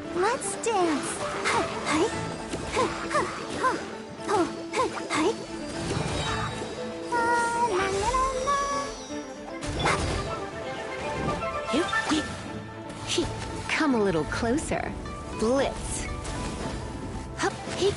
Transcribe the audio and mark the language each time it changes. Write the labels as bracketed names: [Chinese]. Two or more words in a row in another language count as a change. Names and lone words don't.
[English] Let's dance. Hi. Hi. La la la la. Come a little closer. Blitz. Hup, hip.